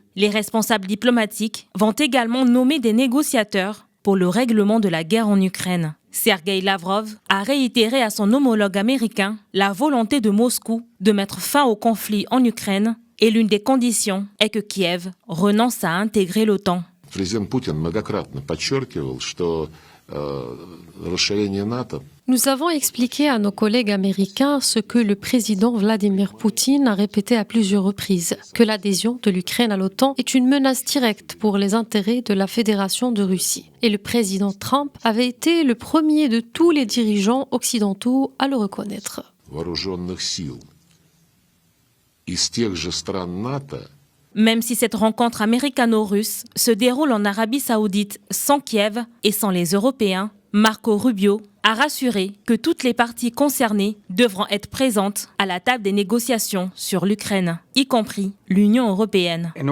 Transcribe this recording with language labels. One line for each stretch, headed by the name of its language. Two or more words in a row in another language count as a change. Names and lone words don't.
French: Les responsables diplomatiques vont également nommer des négociateurs pour le règlement de la guerre en Ukraine. Sergueï Lavrov a réitéré à son homologue américain la volonté de Moscou de mettre fin au conflit en Ukraine et l'une des conditions est que Kiev renonce à intégrer l'OTAN.
Russian: Президент Путин многократно подчеркивал, что расширение НАТО.
French: Nous avons expliqué à nos collègues américains ce que le président Vladimir Poutine a répété à plusieurs reprises, que l'adhésion de l'Ukraine à l'OTAN est une menace directe pour les intérêts de la Fédération de Russie. Et le président Trump avait été le premier de tous les dirigeants occidentaux à le reconnaître.
Russian: Вооруженных сил из тех же стран НАТО.
French: Même si cette rencontre américano-russe se déroule en Arabie Saoudite sans Kiev et sans les Européens, Marco Rubio a rassuré que toutes les parties concernées devront être présentes à la table des négociations sur l'Ukraine, y compris l'Union européenne.